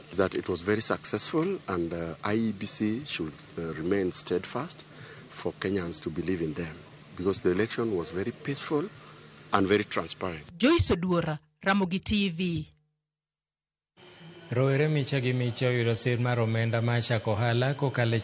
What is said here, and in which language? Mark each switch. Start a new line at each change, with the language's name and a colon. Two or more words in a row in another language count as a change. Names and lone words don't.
English: That it was very successful, and IEBC should remain steadfast for Kenyans to believe in them, because the election was very peaceful and very transparent. Joyce Oduor, Ramogi TV.
Luo (Kenya and Tanzania): Rowere micha gi micha oyudo sir mar omenda ma chako ohala kokalo